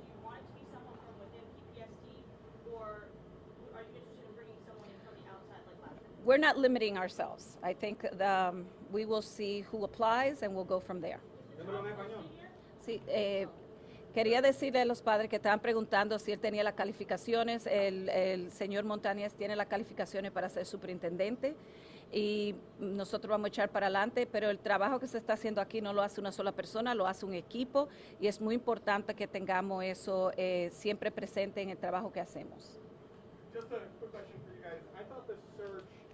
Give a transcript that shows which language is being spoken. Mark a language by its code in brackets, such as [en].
[en] Do you want it to be someone from within PPSD, or are you interested in bringing someone in from the outside like last year? We're not limiting ourselves. I think we will see who applies and we'll go from there. [es] Sí, quería decirle a los padres que estaban preguntando si él tenía las calificaciones. El señor Montañez tiene las calificaciones para ser superintendente y nosotros vamos a echar para adelante, pero el trabajo que se está haciendo aquí no lo hace una sola persona, lo hace un equipo y es muy importante que tengamos eso siempre presente en el trabajo que hacemos. [en] Just a quick question for you guys. I thought the search